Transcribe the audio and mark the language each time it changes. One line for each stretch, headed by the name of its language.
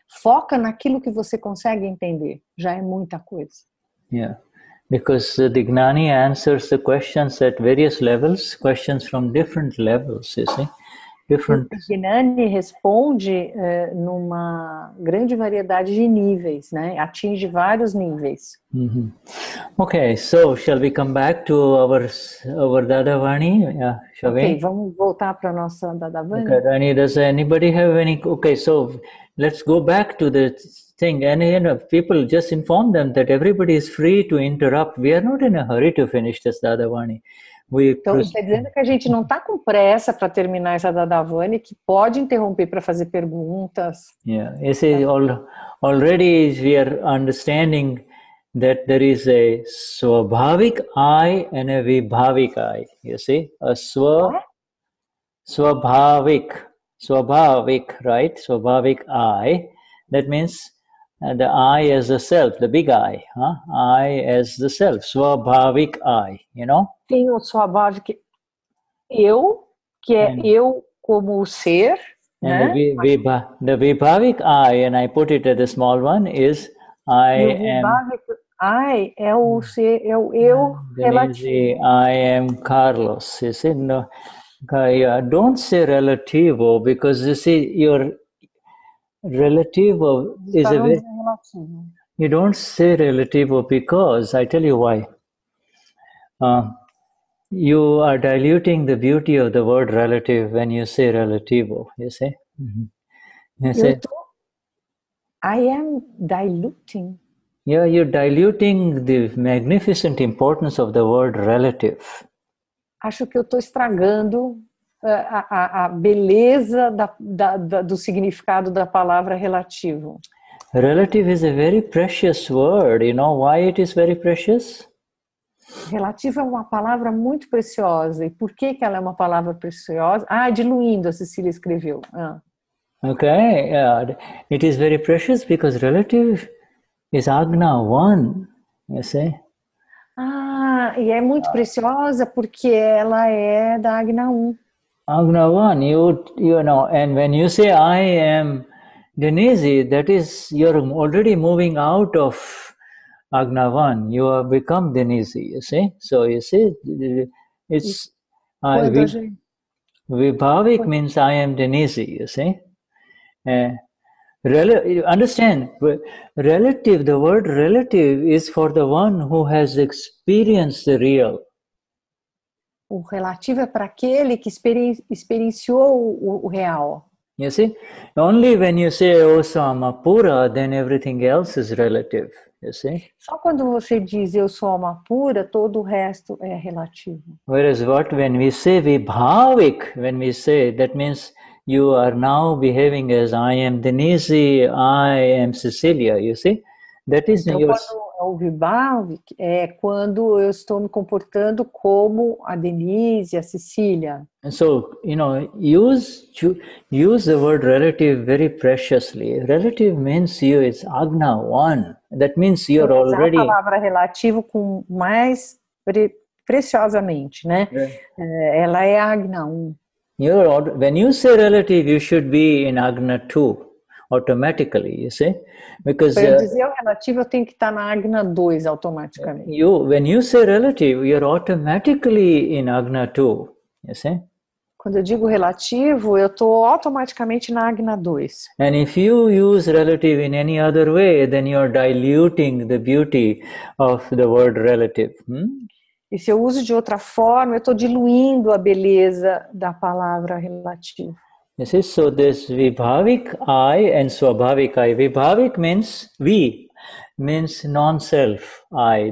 Portuguese: Foca naquilo que você consegue entender. Já é muita coisa.
English: Yeah. Because the Gnani answers the questions at various levels, questions from different levels, you see. different.
Portuguese: O Gnani responde numa grande variedade de níveis, né? Atinge vários níveis.
English: Okay, so shall we come back to our Dadavani? Yeah, shall
Portuguese: Ok,
English: we?
Portuguese: vamos voltar para a nossa Dadavani?
English: Okay, Rani, does anybody have any? Okay, so let's go back to the thing. And you know, people just inform them that everybody is free to interrupt. We are not in a hurry to finish this Dadavani.
Portuguese: Então, está dizendo que a gente não está com pressa para terminar essa Dadavani, que pode interromper para fazer perguntas.
English: Yeah, you see, already we are understanding that there is a swabhavik I and a vibhavik I. You see, a swabhavik, right? Swabhavik I. That means the I as the self, the big I. I as the self, swabhavik I. You know.
Portuguese: Tem o swabhavik eu, que é eu como ser.
English: And the vibhavik I, and I put it at a small one, is I am.
Portuguese: I é o ser, é o eu relativo.
English: I am Carlos. You see, no, don't say relativo, because you see your relativo is a very. You don't say relativo because I tell you why. You are diluting the beauty of the word relative when you say relativo. You see. You say, I am diluting. Yeah, you're diluting the magnificent importance of the word relative.
Portuguese: Acho que eu estou estragando a beleza do significado da palavra relativo.
English: Relative is a very precious word. You know why it is very precious?
Portuguese: Relativo é uma palavra muito preciosa. E por que ela é uma palavra preciosa? Diluindo, a Cecília escreveu.
English: Okay, yeah. It is very precious because relative is Agna 1, you see.
Portuguese: E é muito preciosa porque ela é da Agna 1.
English: Agna 1, you know, and when you say I am Denize, that is, you're already moving out of Agna 1, you have become Denize, you see. So you see, it's vibhaavik means I am Denize, you see. Understand, relative, the word relative is for the one who has experienced the real. O relativo é para aquele que experienciou o real. You see, only when you say "O Samapura," then everything else is relative. You see.
Portuguese: Só quando você diz eu sou alma pura, todo o resto é relativo.
English: Whereas when we say vibhaavik, when we say, that means you are now behaving as I am Denize, I am Cecilia. You see, that is
Portuguese: Então,
English: your.
Portuguese: quando o vibhaavik é quando eu estou me comportando como a Denize, a Cecília.
English: And so, use the word relative very preciously. Relative means it's Agna 1. That means you're already.
Portuguese: Usar a palavra relativo com mais preciosamente, né? Ela é Agna 1.
English: When you say relative, you should be in Agna 2 automatically, you see, because
Portuguese: para eu dizer o relativo, eu tenho que estar na Agna 2 automaticamente.
English: When you say relative, you're automatically in Agna 2, you see.
Portuguese: Quando eu digo relativo, eu estou automaticamente na Agna 2.
English: And if you use relative in any other way, then you're diluting the beauty of the word relative.
Portuguese: E se eu uso de outra forma, eu estou diluindo a beleza da palavra relativo.
English: You see, so this vibhavik I and swabhavik I. Vibhavik means means non-self I.